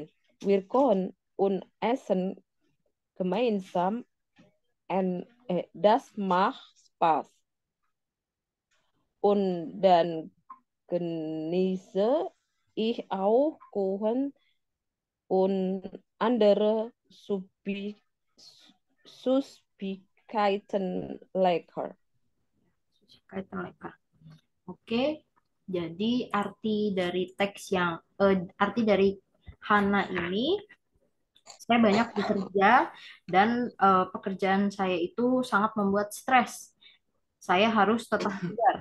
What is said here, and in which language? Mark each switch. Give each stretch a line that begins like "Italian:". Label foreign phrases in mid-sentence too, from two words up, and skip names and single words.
German: Wir kochen und essen gemeinsam und das macht Spaß. Und dann genieße ich auch Kuchen und andere Süßigkeiten lecker.
Indonesian: Kaitan leker. Oke, jadi arti dari teks yang arti dari Hana ini, saya banyak bekerja dan pekerjaan saya itu sangat membuat stres. Saya harus tetap bugar.